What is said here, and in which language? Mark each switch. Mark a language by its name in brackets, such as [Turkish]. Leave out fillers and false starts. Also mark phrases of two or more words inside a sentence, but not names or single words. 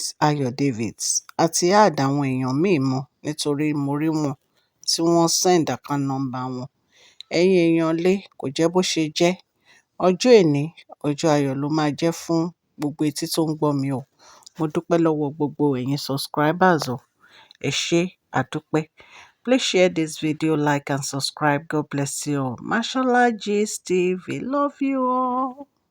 [Yoruba] Ayọ̀ Davids àti add àwọn èèyàn míì mọ́ nítorí mo rí wọn tí wọ́n [English] send account number [Yoruba] wọn. Ẹ̀yin èèyàn lé, kò jẹ́ bó ṣe jẹ́. Ọjọ́ èní, ọjọ́ ayọ̀ ló máa jẹ́ fún gbogbo etí tó ń gbọ́ mi o. Mo dúpẹ́ lọ́wọ́ gbogbo ẹ̀yin subscribers o. Ẹ ṣé, àdúpẹ́. [English] Please share this video, like and subscribe. God bless you all. Mashola Gist TV. Love you all.